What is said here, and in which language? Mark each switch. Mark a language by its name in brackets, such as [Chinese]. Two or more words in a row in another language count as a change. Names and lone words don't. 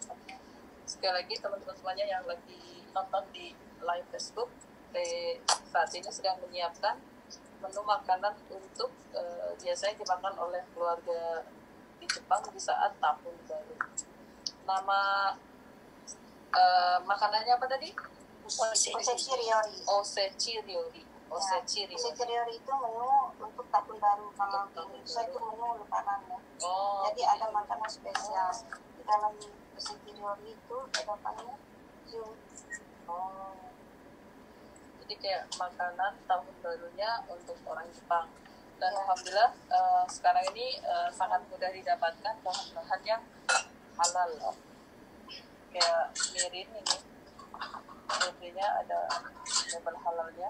[Indonesian] Sekali lagi teman-teman semuanya yang lagi nonton di live Facebook, saat ini sedang menyiapkan menu makanan untuk biasanya dimakan oleh keluarga di Jepang di saat tahun baru. Nama makanannya apa tadi? Osechi ryori. Osechi ryori. Osechi ryori. Osechi ryori itu menu untuk tahun baru. Kalau di Indonesia itu menu lebaran ya. Jadi ada makanan spesial. Di dalam osechi ryori itu ada namanya jadi kayak makanan tahun barunya untuk orang Jepang. Dan alhamdulillah sekarang ini sangat mudah didapatkan bahan-bahan yang halal. Kayak mirin ini, mirinnya ada label halalnya.